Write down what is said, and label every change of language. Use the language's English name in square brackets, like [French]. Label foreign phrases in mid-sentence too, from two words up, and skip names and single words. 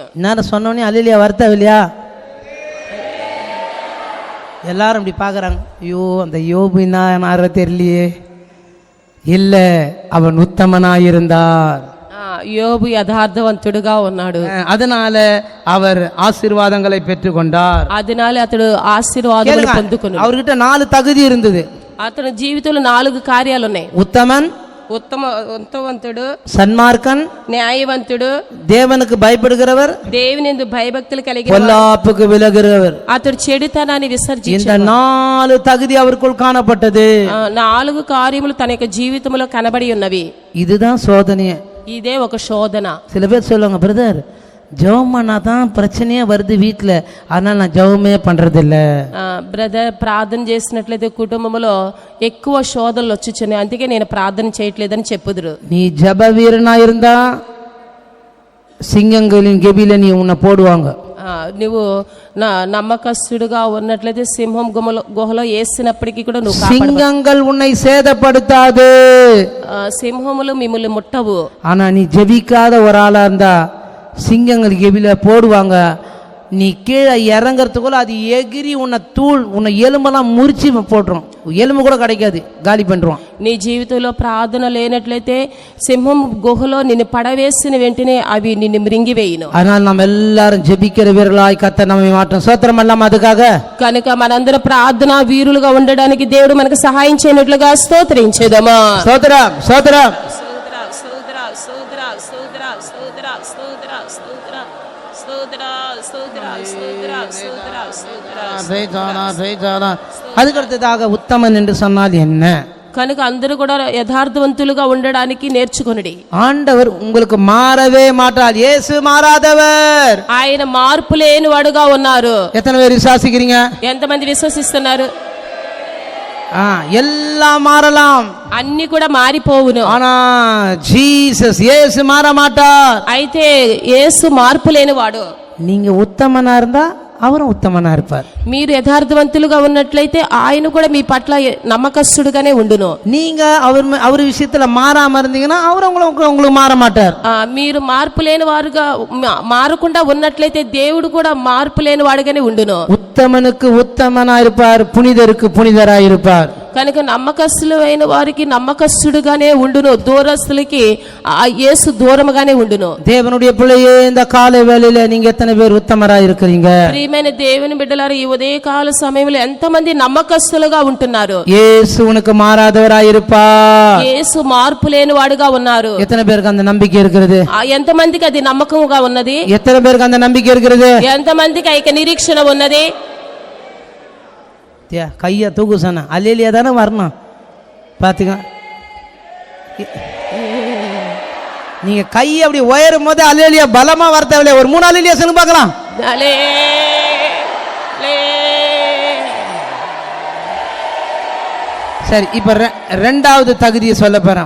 [Tamil] நான் சொன்னோன்னே அல்லேலூயா வருத்தம் இல்லையா? எல்லாரும் இப்படி பார்க்குறாங்க, ஐயோ அந்த யோபு என்ன தெரியலையே. இல்ல, அவன் உத்தமனாயிருந்தார். [Telugu] యోబు యథార్థవంతుడుగా ఉన్నాడు, [Tamil] அதனால அவர் ஆசீர்வாதங்களை பெற்றுக்கொண்டார். [Telugu] அதனால అతడు ఆశీర్వాదాలు పొందుకున్నాడు. [Tamil] அவர்கிட்ட 4 தகுதி இருந்தது. [Telugu] అతని జీవితంలో 4 కార్యాలు ఉన్నాయి. [Tamil] உத்தமன், [Telugu] ఉత్తమవంతుడు, [Tamil] சன்மார்க்கன், [Telugu] న్యాయవంతుడు, [Tamil] தேவனுக்கு பயப்படுகிறவர், [Telugu] దేవుని యందు భయభక్తులు కలిగిన, [Tamil] பொல்லாப்புக்கு விலகுகிறவர். [Telugu] అతడు చెడుతనాన్ని విసర్జించాడు. [Tamil] இந்த 4 தகுதி அவருக்குள் காணப்பட்டது. [Telugu] 4 కార్యములు తన యొక్క జీవితంలో కనబడి ఉన్నవి. [Tamil] இதுதான் சோதனை. [Telugu] ఇదే ఒక శోధన. [Tamil] சில பேர் சொல்லுவாங்க, பிரதர் ஜெபம் பண்ணா தான் பிரச்சனையே வருது வீட்டில், அதனால நான் ஜெபமே பண்றதில்ல. [Telugu] బ్రదర్, ప్రార్థన చేసినట్లయితే కుటుంబంలో ఎక్కువ శోధనలు వచ్చుచున్నాయి, అందుకే నేను ప్రార్థన చేయట్లేదని చెప్పుదురు. [Tamil] நீ ஜெப வீரனா இருந்தா సింగంகளின் கெபில நீ உன்னை போடுவாங்க. [Telugu] నువ్వు నమ్మకస్తుడుగా ఉన్నట్లయితే సింహం గుహలో వేసినప్పటికీ కూడా నువ్వు [Tamil] సింగங்கள் உன்னை சேதப்படுத்தாது, [Telugu] సింహములు మిమ్మల్ని ముట్టవు. [Tamil] ஆனா நீ ஜெபிக்காத ஒரு ஆளா இருந்தா சிங்கங்கள் கெபில போடுவாங்க. நீ கீழே இறங்கறதுக்குள்ள அது எகிரி உன்னை எலும்பெல்லாம் முறிச்சு போட்டுரும், எலும்பு கூட கிடைக்காது, காலி பண்ணுவான். [Telugu] నీ జీవితంలో ప్రార్థన లేనట్లయితే సింహం గుహలో నిన్ను పడవేసిన వెంటనే అవి నిన్ను మృంగివేయును. [Tamil] அதனால நம்ம எல்லாரும் ஜெபிக்கிற வீரர்களாய் கர்த்தர் நம்மை மாற்றும். சோத்திரம் எல்லாம் அதுக்காக. [Telugu] కనుక మనందరం ప్రార్థన వీరులుగా ఉండడానికి దేవుడు మనకు సహాయం చేయనట్లుగా స్తోత్రించేదమా. [Tamil] சோத்திரம் சோத்திரம். அதுக்கடுத்ததாக உத்தமன் என்று சொன்னால் என்ன? [Telugu] కనుక అందరూ కూడా యథార్థవంతులుగా ఉండడానికి నేర్చుకొనుడి. [Tamil] ஆண்டவர் உங்களுக்கு மாறவே மாட்டார். இயேசு மாறாதவர். [Telugu] ఆయన మార్పు లేని వాడుగా ఉన్నారు. [Tamil] எத்தனை பேர் விசுவாசிக்கிறீங்க? [Telugu] ఎంతమంది విశ్వసిస్తున్నారు? [Tamil] எல்லாம் மாறலாம், [Telugu] అన్ని కూడా మారిపోవును. [Tamil] ஆனா ஜீசஸ் இயேசு மாற மாட்டார். [Telugu] అయితే యేసు మార్పు లేని వాడు. [Tamil] நீங்க உத்தமனா இருந்தா அவரும் உத்தமனா இருப்பார். [Telugu] మీరు యథార్థవంతులుగా ఉన్నట్లయితే ఆయన కూడా మీ పట్ల నమ్మకస్తుడుగానే ఉండును. [Tamil] நீங்க அவர் விஷயத்துல மாறாம இருந்தீங்கன்னா அவர் உங்களுக்கு மாற மாட்டார். [Telugu] మీరు మార్పు లేని వారుగా మారకుండా ఉన్నట్లయితే దేవుడు కూడా మార్పు లేని వాడుగానే ఉండును. [Tamil] உத்தமனுக்கு உத்தமனா இருப்பார், புனிதருக்கு புனிதராய் இருப்பார். [Telugu] కనుక నమ్మకస్తులు అయిన వారికి నమ్మకస్తుడుగానే ఉండును, దూరస్తులకి యేసు దూరముగానే ఉండును. [Tamil] தேவனுடைய பிள்ளையே, இந்த காலை வேளையில நீங்க எத்தனை பேர் உத்தமராய் இருக்கிறீங்க? [Telugu] ప్రియమైన దేవుని బిడ్డలారా, ఈ ఉదయకాల సమయంలో ఎంతమంది నమ్మకస్తులుగా ఉంటున్నారు? [Tamil] యేసు உனக்கு மாறாதவராய் இருப்பார். [Telugu] యేసు మార్పు లేని వాడుగా ఉన్నారు. [Tamil] எத்தனை பேருக்கு அந்த நம்பிக்கை இருக்கிறது? [Telugu] ఎంతమందికి అది నమ్మకముగా ఉన్నది? [Tamil] எத்தனை பேருக்கு அந்த நம்பிக்கை இருக்கிறது? [Telugu] ఎంతమందికి ఐక నిరీక్షణ ఉన్నది? [Tamil] கையை தூக்கு சொன்ன அல்லேலியா தானே வரணும். பாத்துங்க, நீங்க கை அப்படி உயரும் போது அல்லேலியா பலமா வர தேவையில்லை. ஒரு 3 அல்லேலியா சொல்லுங்க பார்க்கலாம். சரி, இப்ப 2வது தகுதியை சொல்ல போறேன்.